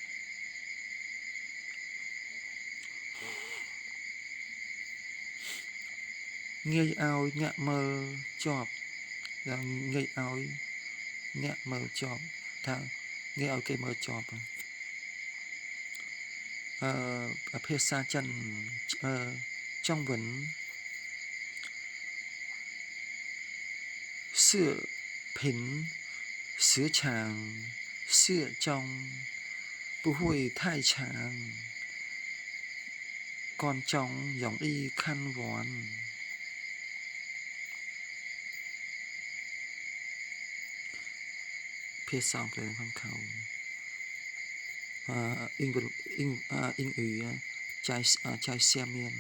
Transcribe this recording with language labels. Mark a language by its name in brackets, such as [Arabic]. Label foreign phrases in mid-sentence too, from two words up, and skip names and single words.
[Khmer] ងាយឲ្យអ្នកមើលជាប់ងាយឲ្យអ្នកមើលជាប់ថាងាយឲ្យគេមើលជាប់ ភាសាចិន [Chinese] 中文视频时长适中不会太长观众容易看完 [Khmer] ភាសាអង់គ្លេសខាង [Chinese] เขา英语在下面